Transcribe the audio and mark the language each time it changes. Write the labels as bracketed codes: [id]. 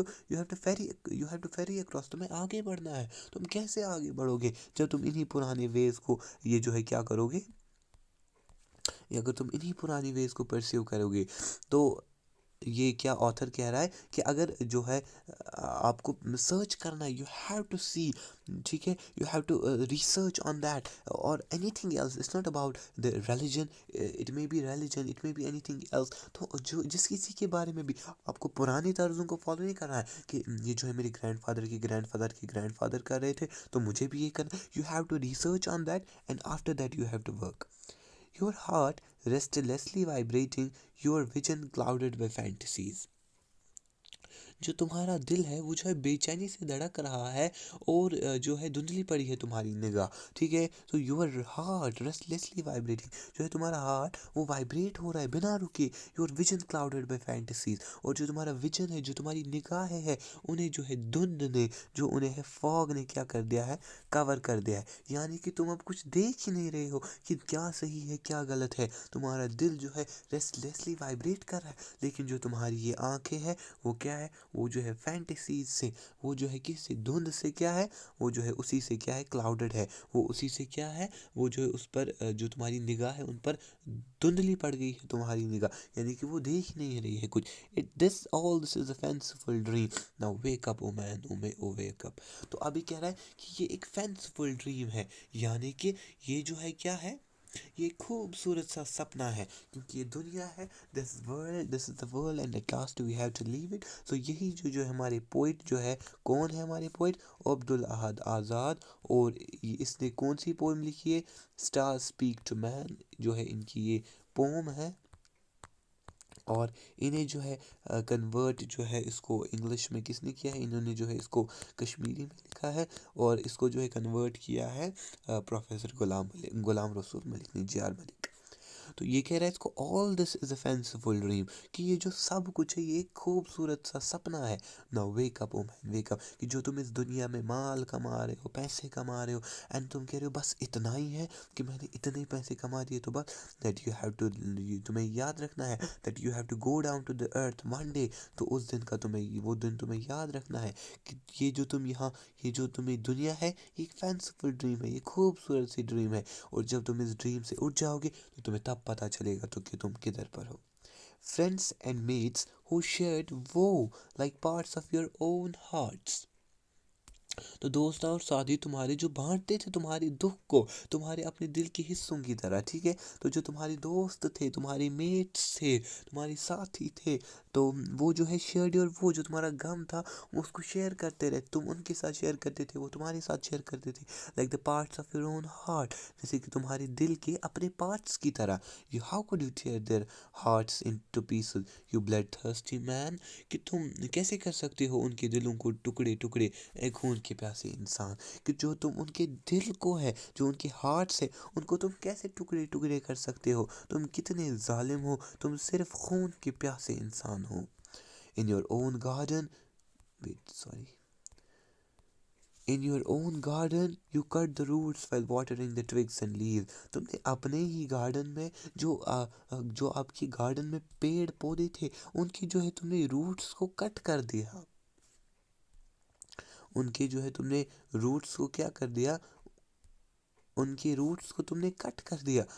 [en] You have to ferry across. [ur] تمہیں آگے بڑھنا ہے. تم کیسے آگے بڑھو گے جب تم انہی پرانے ویز کو یہ جو ہے کیا کرو گے؟ اگر تم انہی پرانی ویز کو پرسیو کرو گے تو یہ کیا آتھر کہہ رہا ہے کہ اگر جو ہے آپ کو سرچ کرنا ہے، [en] you have to see, [ur] ٹھیک ہے، [en] You have to research on that اور anything else. It's not about the religion, it may be religion, it may be anything else. [ur] تو جو جس کسی کے بارے میں بھی آپ کو پرانی طرزوں کو فالو نہیں کرنا ہے کہ یہ جو ہے میرے گرینڈ فادر کی گرینڈ فادر کی گرینڈ فادر کر رہے تھے تو مجھے بھی یہ کرنا. [en] You have to research on that and after that you have to work. Your heart restlessly vibrating, your vision clouded by fantasies. [ur] جو تمہارا دل ہے وہ جو ہے بے چینی سے دھڑک رہا ہے اور جو ہے دھندلی پڑی ہے تمہاری نگاہ، ٹھیک ہے. تو [en] your heart restlessly vibrating, [ur] جو ہے تمہارا ہارٹ وہ وائبریٹ ہو رہا ہے بنا رکے. [en] your vision clouded by fantasies, [ur] اور جو تمہارا ویژن ہے، جو تمہاری نگاہیں ہے، انہیں جو ہے دھند نے، جو انہیں ہے فوگ نے کیا کر دیا ہے؟ کور کر دیا ہے. یعنی کہ تم اب کچھ دیکھ ہی نہیں رہے ہو کہ کیا صحیح ہے کیا غلط ہے. تمہارا دل جو ہے ریسٹلیسلی وائبریٹ کر رہا ہے، لیکن جو تمہاری یہ آنکھیں ہیں وہ کیا ہے؟ وہ جو ہے فینٹیسیز سے، وہ جو ہے کس سے؟ دھند سے کیا ہے؟ وہ جو ہے اسی سے کیا ہے؟ کلاؤڈڈ ہے. وہ اسی سے کیا ہے؟ وہ جو ہے اس پر جو تمہاری نگاہ ہے ان پر دھندلی پڑ گئی ہے تمہاری نگاہ، یعنی کہ وہ دیکھ نہیں رہی ہے کچھ. [en] This is a fanciful dream. Now wake up, oh man, oh wake up. [ur] تو ابھی کہہ رہا ہے کہ یہ ایک فینسفل ڈریم ہے، یعنی کہ یہ جو ہے کیا ہے؟ یہ خوبصورت سا سپنا ہے، کیونکہ یہ دنیا ہے. [en] this is the world and at last we have to leave it. [ur] تو یہی جو ہے ہمارے پوئٹ جو ہے، کون ہے ہمارے پوئٹ؟ عبدالاحد آزاد. اور اس نے کون سی پوئم لکھی ہے؟ اسٹار اسپیک ٹو مین جو ہے ان کی یہ پوم ہے. اور انہیں جو ہے کنورٹ جو ہے اس کو انگلش میں کس نے کیا ہے؟ انہوں نے جو ہے اس کو کشمیری میں لکھا ہے، اور اس کو جو ہے کنورٹ کیا ہے پروفیسر غلام رسول ملک نے، جے آر ملک. تو یہ کہہ رہا ہے اس کو [en] all this is a fanciful dream، [ur] کہ یہ جو سب کچھ ہے یہ ایک خوبصورت سا سپنا ہے. [en] Now wake up, oh man, wake up. [ur] کہ جو تم اس دنیا میں مال کما رہے ہو، پیسے کما رہے ہو، اینڈ تم کہہ رہے ہو بس اتنا ہی ہے کہ میں نے اتنے پیسے کما دیے تو بس. [en] that you have to [ur] تمہیں یاد رکھنا ہے [en] that you have to go down to the earth one day. [ur] تو اس دن کا وہ دن تمہیں یاد رکھنا ہے کہ یہ جو تم یہاں، یہ جو تمہیں دنیا ہے یہ ایک فینسفل ڈریم ہے، یہ خوبصورت سی ڈریم ہے. اور جب تم اس ڈریم سے اٹھ جاؤ گے تو تمہیں تب پتہ چلے گا تو کہ تم کدھر پر ہو. [en] Friends and mates who shared woe like parts of your own hearts. [ur] تو دوست اور ساتھی تمہارے جو بانٹتے تھے تمہارے دکھ کو، تمہارے اپنے دل کے حصوں کی طرح، ٹھیک ہے؟ تو جو تمہارے دوست تھے، تمہارے میٹس تھے، تمہارے ساتھی تھے، تو وہ جو ہے شیئر، اور وہ جو تمہارا غم تھا وہ اس کو شیئر کرتے رہے، تم ان کے ساتھ شیئر کرتے تھے، وہ تمہارے ساتھ شیئر کرتے تھے، [en] like the parts of your own heart, [ur] جیسے کہ تمہارے دل کے اپنے پارٹس کی طرح. [en] you how could you tear their hearts into pieces you bloodthirsty man, [ur] کہ تم کیسے کر سکتے ہو ان کے دلوں کو ٹکڑے ٹکڑے، اے خون کے پیاسے انسان، کہ جو تم ان کے دل کو ہے، جو ان کے ہارٹس ہے، ان کو تم کیسے ٹکڑے ٹکڑے کر سکتے ہو؟ تم کتنے ظالم ہو، تم صرف خون کے پیاسے انسان ہو. [en] In your own garden wait sorry In your own garden, you cut the roots while watering the twigs and leaves. [ur] تم نے اپنے ہی گارڈن میں جو آپ کی گارڈن میں پیڑ پودے تھے، ان کی جو ہے تم نے روٹس کو کٹ کر دیا. ان کے جو ہے تم نے روٹس کو کیا کر دیا؟ ان کے روٹس کو تم نے کٹ کر دیا.